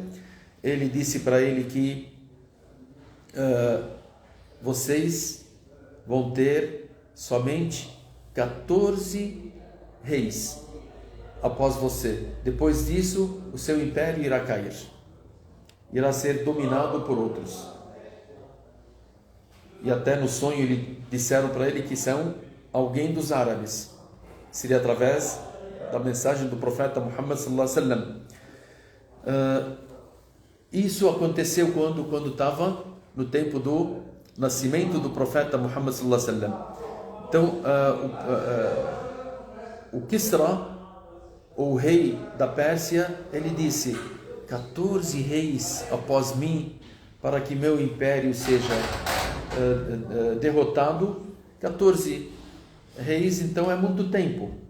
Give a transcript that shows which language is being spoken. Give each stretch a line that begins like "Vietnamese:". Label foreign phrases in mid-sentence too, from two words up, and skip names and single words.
Portuguese: Ele disse para ele que vocês vão ter somente 14 reis após você. Depois disso, o seu império irá cair. Irá ser dominado por outros. E até no sonho disseram para ele que são alguém dos árabes. Seria através da mensagem do profeta Muhammad
Arabic: صلى الله عليه وسلم.
Portuguese: Isso aconteceu quando estava no tempo do nascimento do profeta Muhammad
Arabic: صلى الله عليه وسلم.
Portuguese: Então, o Kisra, o rei da Pérsia, ele disse, 14 reis após mim, para que meu império seja derrotado. 14 reis, então é muito tempo.